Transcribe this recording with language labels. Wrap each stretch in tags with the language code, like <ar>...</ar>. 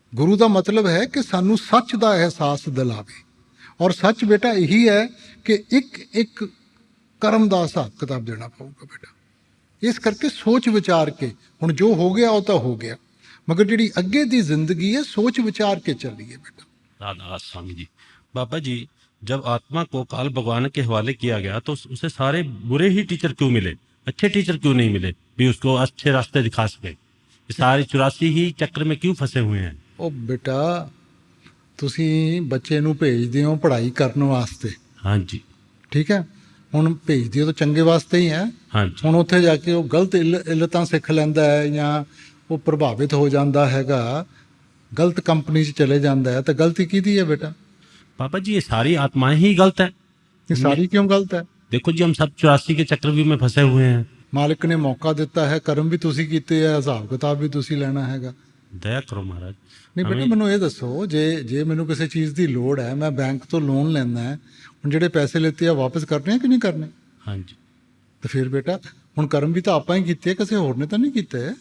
<pa>ਗੁਰੂ ਦਾ ਮਤਲਬ ਹੈ ਕਿ ਸਾਨੂੰ ਸੱਚ ਦਾ ਅਹਿਸਾਸ ਦਿਲਾਵੇ, ਔਰ ਸੱਚ ਬੇਟਾ ਇਹੀ ਹੈ ਕਿ ਇੱਕ ਇੱਕ ਕਰਮ ਦਾ ਹਿਸਾਬ ਕਿਤਾਬ ਦੇਣਾ ਪਊਗਾ ਬੇਟਾ। ਇਸ ਕਰਕੇ ਸੋਚ ਵਿਚਾਰ ਕੇ, ਹੁਣ ਜੋ ਹੋ ਗਿਆ ਉਹ ਤਾਂ ਹੋ ਗਿਆ, ਮਗਰ ਜਿਹੜੀ ਅੱਗੇ ਦੀ ਜ਼ਿੰਦਗੀ ਹੈ ਸੋਚ ਵਿਚਾਰ ਕੇ ਚੱਲੀਏ बेटा।</pa> <hi>राधा स्वामी जी। बाबा जी, जब आत्मा को काल भगवान के हवाले किया गया तो उसे सारे बुरे ही टीचर क्यों मिले, अच्छे टीचर क्यों नहीं मिले भी उसको अच्छे रास्ते दिखा सके? ये सारे 84 ही चक्र में क्यों फंसे हुए हैं?</hi> <pa>ਉਹ ਬੇਟਾ ਤੁਸੀਂ ਬੱਚੇ ਨੂੰ ਭੇਜਦੇ ਹੋ ਪੜ੍ਹਾਈ ਕਰਨ ਵਾਸਤੇ,</pa> <hi>हाँ जी,</hi> <pa>ਠੀਕ ਹੈ, ਹੁਣ ਭੇਜਦੇ ਹੋ ਤਾਂ ਚੰਗੇ ਵਾਸਤੇ ਹੀ ਹੈ।</pa> <hi>हाँ जी,</hi> <pa>ਹੁਣ ਉੱਥੇ ਜਾ ਕੇ ਉਹ ਗਲਤ ਇਲਤਾਂ ਸਿੱਖ ਲੈਂਦਾ ਹੈ ਜਾਂ ਉਹ ਪ੍ਰਭਾਵਿਤ ਹੋ ਜਾਂਦਾ ਹੈਗਾ, ਗਲਤ ਕੰਪਨੀ 'ਚ ਚਲੇ ਜਾਂਦਾ ਹੈ, ਤਾਂ ਗਲਤੀ ਕਿਹਦੀ ਹੈ ਬੇਟਾ?</pa> <hi>बाबा जी ये सारी आत्माएं ही गलत है।</hi> <pa>ਇਹ ਸਾਰੀ ਕਿਉਂ ਗਲਤ ਹੈ?</pa> <hi>देखो जी, हम सब 84 के चक्रव्यूह में फंसे हुए हैं।</hi> <pa>ਮਾਲਿਕ ਨੇ ਮੌਕਾ ਦਿੱਤਾ ਹੈ, ਕਰਮ ਵੀ ਤੁਸੀਂ ਕੀਤੇ ਹੈ, ਹਿਸਾਬ ਕਿਤਾਬ ਵੀ ਤੁਸੀਂ ਲੈਣਾ ਹੈਗਾ।</pa> <hi>दया करो महाराज।</hi> <pa>ਨਹੀਂ ਬੇਟਾ ਮੈਨੂੰ ਇਹ ਦੱਸੋ, ਜੇ ਮੈਨੂੰ ਕਿਸੇ ਚੀਜ਼ ਦੀ ਲੋੜ ਹੈ, ਮੈਂ ਬੈਂਕ ਤੋਂ ਲੋਨ ਲੈਣਾ ਹੈ, ਹੁਣ ਜਿਹੜੇ ਪੈਸੇ ਲਿੱਤੇ ਆ ਵਾਪਸ ਕਰਨੇ ਕਿ ਨਹੀਂ ਕਰਨੇ?</pa> <hi>हाँ जी,</hi> <pa>ਤੇ ਫਿਰ ਬੇਟਾ ਹੁਣ ਕਰਮ ਵੀ ਤਾਂ ਆਪਾਂ ਹੀ ਕੀਤੇ, ਕਿਸੇ ਹੋਰ ਨੇ ਤਾਂ ਨਹੀਂ ਕੀਤੇ।</pa>